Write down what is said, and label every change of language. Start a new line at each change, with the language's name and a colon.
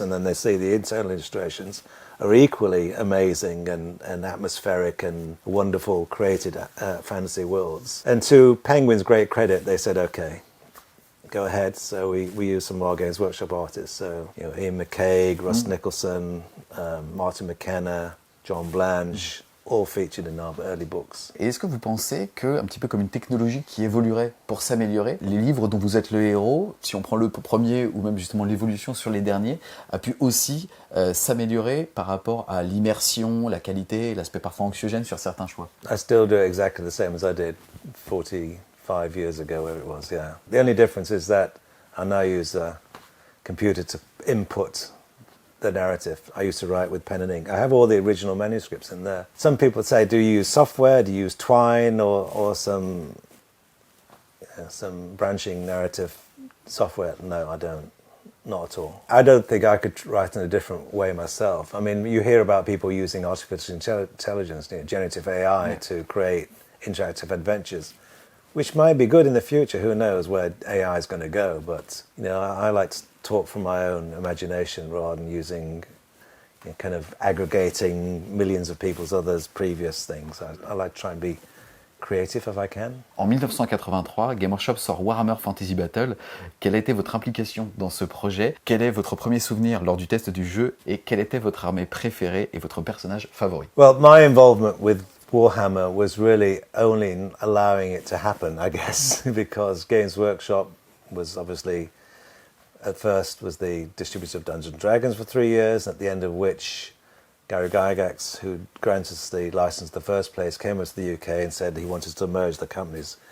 English: And then they see the internal illustrations are equally amazing and atmospheric and wonderful, created fantasy worlds. And to Penguin's great credit, they said, okay, go ahead. So we used some of our Games Workshop artists. So Ian McCaig, Russ Nicholson, Martin McKenna, John Blanche, all featured in our early books.
French: Et est-ce que vous pensez que, un petit peu comme une technologie qui évoluerait pour s'améliorer, les livres dont vous êtes le héros, si on prend le premier ou même justement l'évolution sur les derniers, a pu aussi s'améliorer par rapport à l'immersion, la qualité, l'aspect parfois anxiogène sur certains choix?
English: I still do exactly the same as I did 45 years ago, where it was, yeah. The only difference is that I now use a computer to input the narrative. I used to write with pen and ink. I have all the original manuscripts in there. Some people say, do you use software? Do you use Twine or some branching narrative software? No, I don't. not at all. I don't think I could write in a different way myself. I mean, you hear about people using artificial intelligence, generative AI, to create interactive adventures, which might be good in the future. Who knows where AI is going to go? But I like to talk from my own imagination rather than using kind of aggregating millions of people's others' previous things. I like to try and be creative if I can.
French: En 1983, Game Workshop sort Warhammer Fantasy Battle. Quelle a été votre implication dans ce projet? Quel est votre premier souvenir lors du test du jeu? Et quelle était votre armée préférée et votre personnage favori?
English: Well, my involvement with Warhammer was really only in allowing it to happen, I guess, because Games Workshop was obviously, at first, was the distributor of Dungeons & Dragons for 3 years, at the end of which Gary Gygax, who granted us the license in the first place, came to the UK and said he wanted to merge the companies.